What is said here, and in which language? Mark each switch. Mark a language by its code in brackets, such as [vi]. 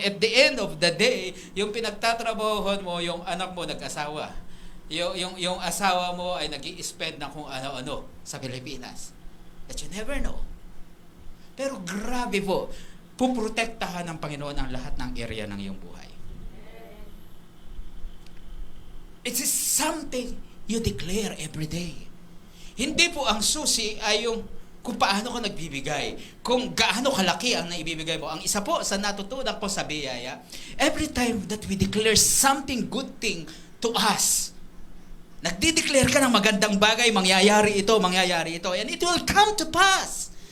[en] At the end of the day, [tl] yung pinagtatrabahohan mo, yung anak mo nag-asawa. Yung asawa mo ay nag-i-spend ng kung ano-ano sa Pilipinas. [en] That you never know. [tl] Pero grabe po, puprotektahan ng Panginoon ang lahat ng area ng iyong buhay. [en] It is something you declare every day. [tl] Hindi po ang susi ay yung kung paano ka nagbibigay, kung gaano kalaki ang naibibigay mo. Ang isa po sa natutunan ko sa biyaya, [en] every time that we declare something good thing to us, [tl] nagdi-declare ka ng magandang bagay, mangyayari ito, [en] and it will come to pass.